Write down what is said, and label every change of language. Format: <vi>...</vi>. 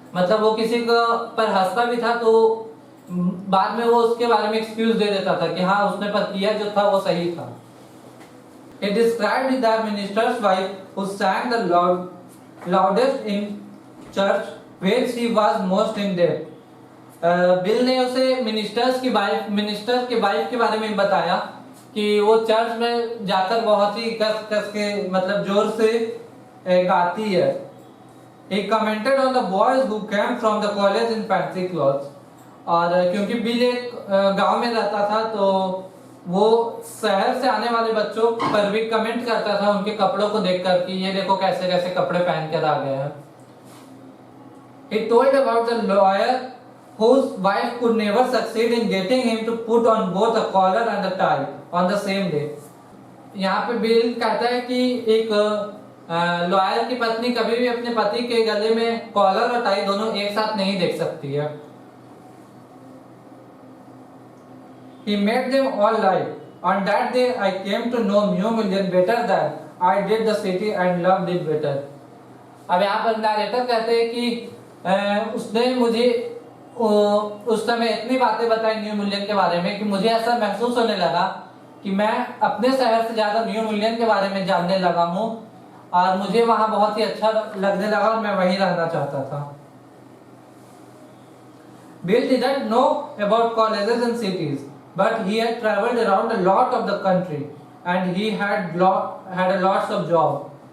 <hi>मतलब वो किसी को पर हंसता भी था तो बाद में वो उसके बारे में एक्सक्यूज दे देता था कि हाँ उसने पर किया जो था वो सही था।</hi> <en>He described the minister's wife who sang the loudest in church when she was most in debt.</en> <hi>Bill ने उसे मिनिस्टर की वाइफ के बारे में बताया कि वो चर्च में जाकर बहुत ही कस के मतलब जोर से गाती है।</hi> <en>He commented on the boys who came from the college in fancy clothes.</en> <hi>और क्योंकि बिल एक गांव में रहता था तो वो शहर से आने वाले बच्चों पर भी कमेंट करता था उनके कपड़ों को देखकर कि ये देखो कैसे कैसे कपड़े पहन कर आ गए हैं।</hi> <en>He told about the lawyer whose wife could never succeed in getting him to put on both a collar and a tie on the same day.</en> <hi>यहाँ पे बिल कहता है कि एक लॉयर की पत्नी कभी भी अपने पति के गले में कॉलर और टाई दोनों एक साथ नहीं देख सकती है।</hi> <en>He made them all lie. On that day, I came to know New Million better than I did the city and loved it better.</en> <hi>अब यहाँ पर नरेटर कहते हैं कि उसने मुझे उस समय इतनी बातें बताई न्यू मिलियन के बारे में कि मुझे ऐसा महसूस होने लगा कि मैं अपने शहर से ज्यादा न्यू मिलियन के बारे में जानने लगा हूँ और मुझे वहां बहुत ही अच्छा लगने लगा और मैं वहीं रहना चाहता था।</hi> <en>Bill didn't know about colleges and cities, but he had traveled around a lot of the country and he had a lots of job.</en>